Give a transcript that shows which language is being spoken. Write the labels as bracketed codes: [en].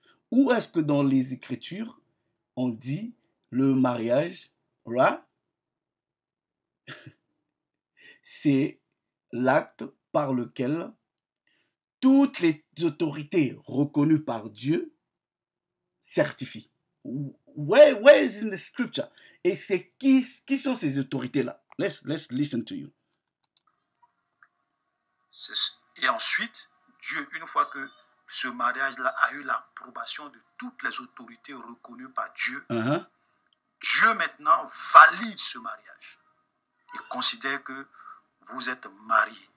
[fr] Où est-ce que dans les Écritures, on dit le mariage, right? C'est l'acte par lequel toutes les autorités reconnues par Dieu certifient. [en] Where is in the scripture? [fr] Et c'est qui sont ces autorités-là? [en] Let's listen to you. [fr] Et ensuite, Dieu, une fois que ce mariage-là a eu l'approbation de toutes les autorités reconnues par Dieu, Dieu maintenant valide ce mariage et considère que vous êtes mariés.